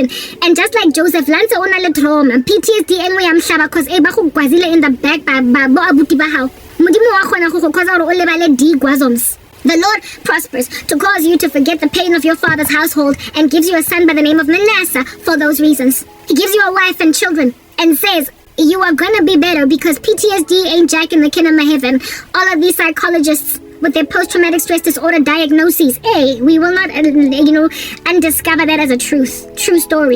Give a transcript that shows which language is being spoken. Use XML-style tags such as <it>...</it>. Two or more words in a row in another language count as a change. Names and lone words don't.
<en>And just like Joseph,</en> <nso>lanse ona le trauma, PTSD enwe ya mhlaba cause ba go gwazile</nso> <en>in the back</en> <nso>ba bo abuti ba hao. Modimo wa khona go cause gore o lebale digwazoms.</nso> <en>The Lord prospers to cause you to forget the pain of your father's household and gives you a son by the name of Manasseh for those reasons. He gives you a wife and children and says, you are gonna be better because PTSD ain't jack in the kingdom of heaven. All of these psychologists with their post-traumatic stress disorder diagnoses, we will not, undiscover that as a true story.</en>